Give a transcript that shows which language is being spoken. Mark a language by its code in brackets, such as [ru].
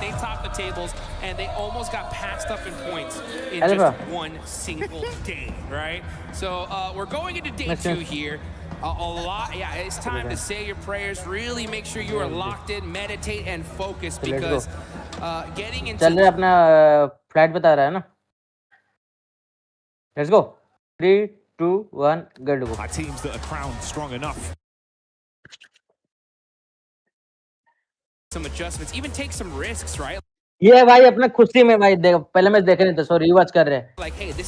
[en] They topped the tables and they almost got passed up in points in just one single day, right? So we're going into day 2 here. A lot, it's time to say your prayers. Really make sure you are locked in, meditate, and focus because getting into. [hi] चल रहे अपना flight बता रहा है ना. [en] Let's go. 3, 2, 1, go. Our teams that are crowned strong enough. Some adjustments, even take some risks, right? [hi] ये भाई अपने खुशी में भाई देख पहले मैच देखे नहीं तो सॉरी रिवाच कर रहे हैं.